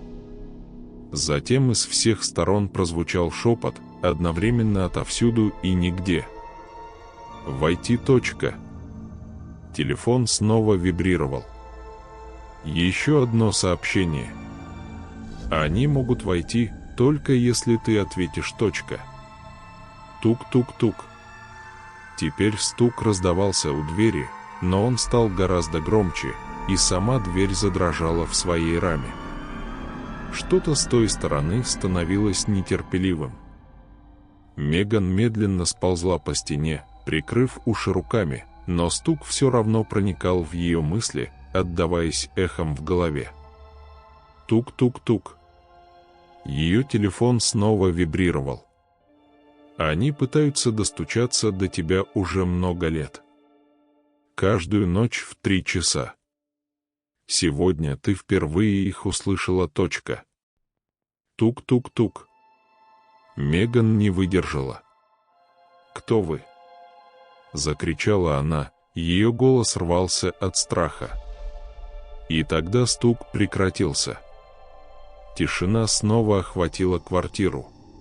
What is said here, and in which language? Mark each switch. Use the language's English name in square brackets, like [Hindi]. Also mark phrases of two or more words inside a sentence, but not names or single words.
[Russian] Затем из всех сторон прозвучал шепот, одновременно отовсюду и нигде. «Войти. Точка». Телефон снова вибрировал. Еще одно сообщение. «Они могут войти, только если ты ответишь. Точка». Тук-тук-тук. Теперь стук раздавался у двери, но он стал гораздо громче, и сама дверь задрожала в своей раме. Что-то с той стороны становилось нетерпеливым. Меган медленно сползла по стене, прикрыв уши руками, но стук все равно проникал в ее мысли, отдаваясь эхом в голове. Тук-тук-тук. Ее телефон снова вибрировал. Они пытаются достучаться до тебя уже много лет. Каждую ночь в 3 часа. Сегодня ты впервые их услышала. Точка. Тук-тук-тук. Меган не выдержала. «Кто вы?» — закричала она, ее голос рвался от страха. И тогда стук прекратился. Тишина снова охватила квартиру.